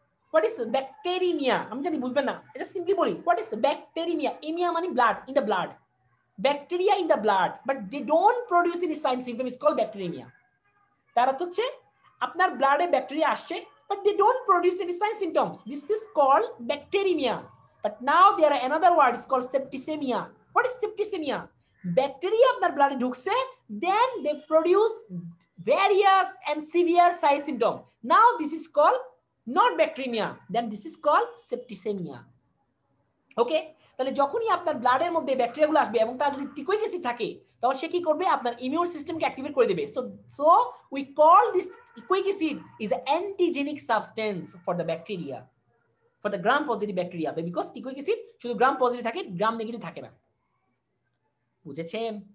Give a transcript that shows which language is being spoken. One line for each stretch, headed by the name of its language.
English: What is bacteremia?
Bangla: আমি জানি বুঝবেন না, এটা সিম্পলি বলি হোয়াট ইজ ব্যাকটেরিমিয়া।
English: Emia মানে blood, in the blood, bacteria in the blood, but they don't produce any sign symptom, is called bacteremia.
Bangla: তার অর্থ হচ্ছে আপনার ব্লাডে ব্যাকটেরিয়া আসছে,
English: but they don't produce any sign symptoms. This is called bacteremia. But now there are another word, it's called septicemia. What is septicemia? Bacteria
Bangla: আপনার ব্লাডে ঢুকছে,
English: then they produce various and severe side symptoms. Now this is called not bacteremia, then this is called septicemia.
Bangla: ওকে, তাহলে যখনই আপনার ব্লাডের মধ্যে ব্যাকটেরিয়াগুলো আসবে এবং তার যদি টিকোইক অ্যাসিড থাকে, তখন সে কি করবে? আপনার ইমিউন সিস্টেমকে অ্যাক্টিভেট করে দেবে।
English: so we call this teichoic acid is a antigenic substance for the bacteria, for the gram positive bacteria,
Bangla: because টিকোইক acid শুধু গ্রাম পজিটিভ থাকে, গ্রাম নেগেটিভ থাকে না। বুঝেছেন?